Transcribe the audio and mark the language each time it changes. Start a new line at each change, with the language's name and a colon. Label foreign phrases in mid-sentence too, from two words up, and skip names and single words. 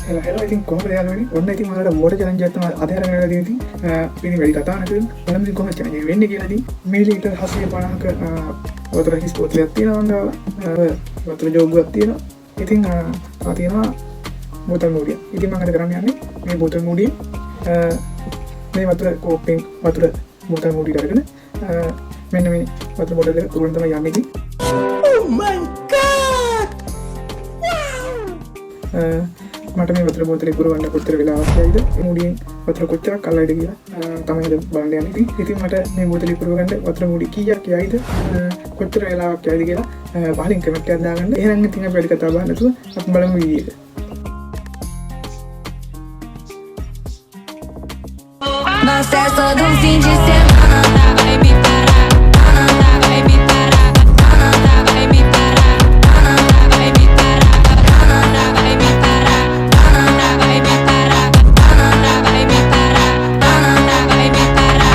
Sinhala: hello ඉතින් කොහොමද යාළුවනේ ඔන්න ඉතින් මලට
English: water challenge
Sinhala: එකක් තමයි අද අරගෙන ආලා තියෙන්නේ ඉතින් වැඩි කතා නැතුව බලමු ඉතින් කොහොමද චැලන්ජ් එක වෙන්නේ කියලා ඉතින් මිලිලීටර් 750ක වතුර හිස් බෝතලයක් තියෙනවා දාලා වතුර ජෝගුවක් තියෙනවා ඉතින් තියෙනවා බෝතල් මූඩිය ඉතින් මම අද කරන්න යන්නේ මේ බෝතල් මූඩිය මේ වතුර කෝප්පෙන් වතුර බෝතල් මූඩියට අරගෙන මෙන්න මේ වතුර බෝතල් එක පුරවන්න තමයි යන්නේ ඉතින්
English: oh my god
Sinhala: මට මේ වතුර බෝතලේ පුරවන්න කොච්චර වෙලාවක් යයිද මේ මුඩියෙන් වතුර කොච්චරක් අල්ලයිද කියලා තමයි අද බලන්න යන්නේ ඉතින් මට මේ බෝතලේ පුරවන්න වතුර මුඩි කීයක් යයිද කොච්චර වෙලාවක් යයිද කියලා පහලින් කමෙන්ට් එකක් දාගන්න එහෙනම් ඉතින් අපි වැඩි කතා බහ නැතුව අපි බලමු වීඩියෝ එක
Portuguese: Mas essa do fim de semana vai me parar, vai me parar, vai me parar, vai me parar, vai me parar, vai me parar, vai me parar, vai me parar.